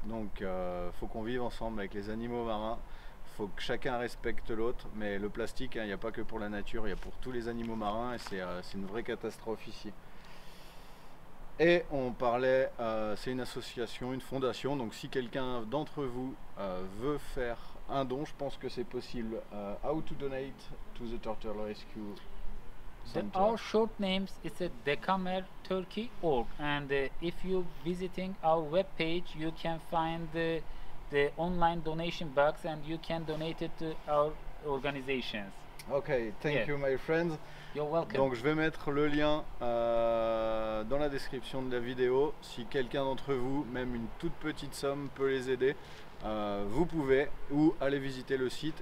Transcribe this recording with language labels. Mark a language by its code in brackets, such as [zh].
[fr] Donc, faut qu'on vive ensemble avec les animaux marins. Faut que chacun respecte l'autre. Mais le plastique, il n'y a pas que pour la nature, il y a pour tous les animaux marins. Et c'est une vraie catastrophe ici. Et on parlait, c'est une association, une fondation. Donc, si quelqu'un d'entre vous veut faire un don, je pense que c'est possible. [en] How to donate to the Turtle Rescue Center. Our short names is a Decamer Turkey org, and if you visiting our web page, you can find the online donation box, and you can donate it to our organizations. Ok, thank Yeah. you my friends. You're welcome. [fr] Donc je vais mettre le lien dans la description de la vidéo. Si quelqu'un d'entre vous, même une toute petite somme, peut les aider, vous pouvez, ou aller visiter le site.